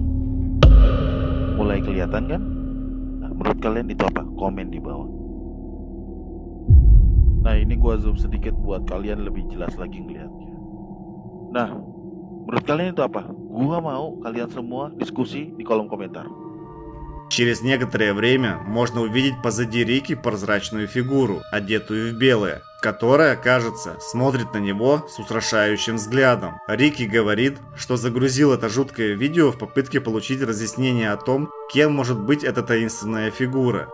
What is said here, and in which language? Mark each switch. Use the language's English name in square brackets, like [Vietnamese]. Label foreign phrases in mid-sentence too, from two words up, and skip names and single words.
[Indonesian] Mulai kelihatan kan? Nah, menurut kalian itu apa? Komen di bawah. Nah ini gue zoom sedikit buat kalian lebih jelas lagi ngeliatnya. Nah menurut kalian itu apa? Gue mau kalian semua diskusi di kolom komentar. [Russian] Через некоторое время можно увидеть позади Рики прозрачную фигуру, одетую в белое, которая, кажется, смотрит на него с устрашающим взглядом. Рики говорит, что загрузил это жуткое видео в попытке получить разъяснение о том, кем может быть эта таинственная фигура.